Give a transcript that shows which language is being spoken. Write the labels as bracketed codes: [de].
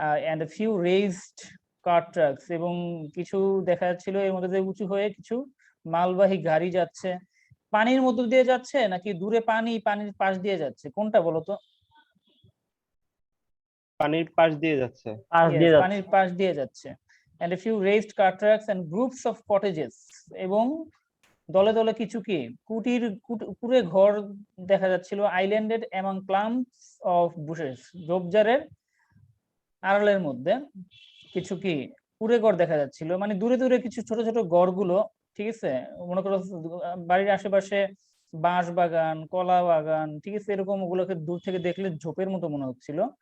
[en] and a few razed car trucks, [bn] এবং কিছু দেখা যাচ্ছিল এর মধ্যে দিয়ে উঁচু হয়ে কিছু মালবাহী গাড়ি যাচ্ছে। পানির মধ্য দিয়ে যাচ্ছে নাকি দূরে পানির পাশ দিয়ে যাচ্ছে, কোনটা বলো তো? পানির পাশ দিয়ে যাচ্ছে। Yes, পানির পাশ দিয়ে যাচ্ছে। [en] and a few raised car tracks and groups of cottages, [bn] এবং দলে দলে কিছু কি কুড়ে ঘর দেখা যাচ্ছিল। [en] islanded among clumps of bushes, [bn] ঝোপঝাড়ের আড়ালের মধ্যে কিছু কি কুড়ে ঘর দেখা যাচ্ছিল, মানে দূরে দূরে কিছু ছোট ছোট ঘরগুলো, ঠিক আছে। মনে করো বাড়ির আশেপাশে বাঁশ বাগান, কলা বাগান, ঠিক আছে, এরকম ওগুলোকে দূর থেকে দেখলে ঝোপের মতো মনে হচ্ছিল।